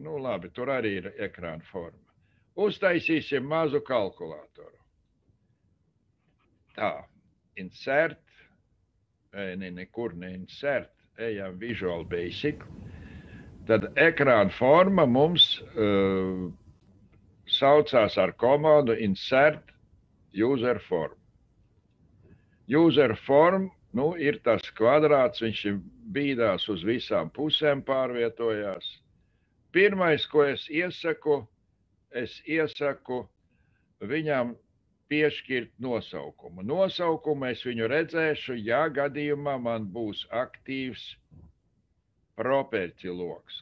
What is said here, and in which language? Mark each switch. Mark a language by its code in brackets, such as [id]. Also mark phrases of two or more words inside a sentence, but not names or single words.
[lv] Nu, labi, tur arī ir ekrāna forma. Uztaisīsim mazu kalkulātoru. Tā, insert, nekur ne insert, ejam Visual Basic. Tad ekrāna forma mums saucās ar komandu [en] insert user form. User form, [lv] nu, ir tas kvadrāts, viņš bīdās uz visām pusēm pārvietojās. Pirmais, ko es iesaku viņam piešķirt nosaukumu. Nosaukumu es viņu redzēšu, ja gadījumā man būs aktīvs property loks.